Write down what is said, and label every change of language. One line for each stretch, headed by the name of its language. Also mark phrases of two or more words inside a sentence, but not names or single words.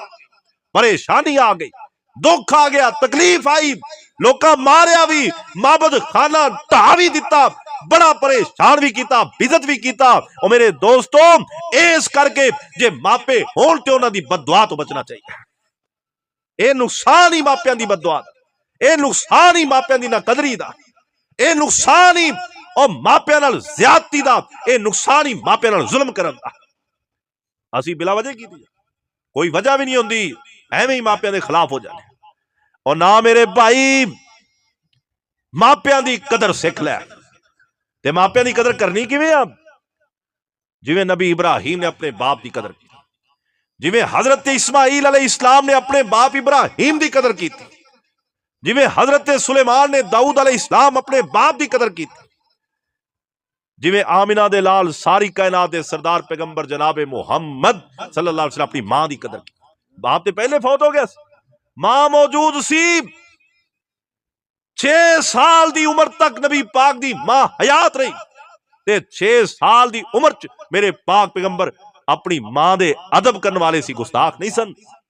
Punjabi: ਪਰੇਸ਼ਾਨੀ ਆ ਗਈ, ਦੁੱਖ ਆ ਗਿਆ, ਤਕਲੀਫ਼ ਆਈ, ਲੋਕਾ ਮਾਰਿਆ ਭੀ, ਮਾਬਦ ਖ਼ਾਨਾ ਢਾ ਭੀ ਦਿੱਤਾ, ਬੜਾ ਪਰੇਸ਼ਾਨ ਭੀ ਕੀਆ, ਬੇਇੱਜ਼ਤ ਭੀ ਕੀਆ।
Urdu: اور میرے دوستوں
Punjabi: ਇਸ ਕਰਕੇ ਜੇ ਮਾਪੇ ਹੋਣ ਤੇ ਉਨ੍ਹਾਂ ਦੀ ਬਦਦੁਆ ਤੋ ਬਚਨਾ ਚਾਹੀਦਾ। ਇਹ ਨੁਕਸਾਨ ਹੀ ਮਾਪਿਆਂ ਦੀ ਬਦਦੁਆ ਦਾ, ਇਹ ਨੁਕਸਾਨ ਹੀ ਮਾਪਿਆਂ ਦੀ ਨਾਕਦਰੀ ਦਾ, ਇਹ ਨੁਕਸਾਨ ਹੀ ਉਹ ਮਾਪਿਆਂ ਨਾਲ ਜ਼ਿਆਦਤੀ ਦਾ, ਇਹ ਨੁਕਸਾਨ ਹੀ ਮਾਪਿਆਂ ਨਾਲ ਜ਼ੁਲਮ ਕਰਨ ਦਾ। ਅਸੀਂ ਬਿਲਾ ਵਜ੍ਹਾ ਕੀਤੀ, ਕੋਈ ਵਜ੍ਹਾ ਵੀ ਨਹੀਂ ਹੁੰਦੀ, ਐਵੇਂ ਹੀ ਮਾਪਿਆਂ ਦੇ ਖਿਲਾਫ ਹੋ ਜਾਣੇ। ਔਰ ਨਾ ਮੇਰੇ ਭਾਈ ਮਾਪਿਆਂ ਦੀ ਕਦਰ ਸਿੱਖ ਲੈ। ਤੇ ਮਾਪਿਆਂ ਦੀ ਕਦਰ ਕਰਨੀ ਕਿਵੇਂ ਆ? ਜਿਵੇਂ
Urdu: نبی ابراہیم نے اپنے باپ کی قدر کی، جیویں حضرت اسماعیل علیہ السلام نے اپنے باپ ابراہیم کی قدر کی، جیویں حضرت سلیمان نے داؤد علیہ السلام اپنے باپ کی قدر کی، جیویں
Punjabi: ਆਮਿਨਾ ਦੇ ਲਾਲ ਸਾਰੀ ਕਾਇਨਾਤ ਦੇ ਸਰਦਾਰ
Urdu: پیغمبر جناب محمد
Arabic: صلى الله عليه وسلم
Urdu: اپنی ماں کی قدر کی.
Punjabi: ਬਾਪ ਤੋ ਪਹਿਲੇ ਫ਼ੌਤ ਹੋ ਗਿਆ, ਮਾਂ ਮੌਜੂਦ ਸੀ, 6 ਸਾਲ ਦੀ ਉਮਰ ਤਕ ਨਬੀ ਪਾਕ ਦੀ ਮਾਂ ਹਯਾਤ ਰਹੀ, ਤੇ 6 ਸਾਲ ਦੀ ਉਮਰ ਚ ਮੇਰੇ ਪਾਕ ਪੈਗ਼ੰਬਰ ਅਪਨੀ ਮਾਂ ਦੇ ਅਦਬ ਕਰਨੇ ਵਾਲੇ ਸੀ, ਗੁਸਤਾਖ਼ ਨਹੀਂ ਸਨ।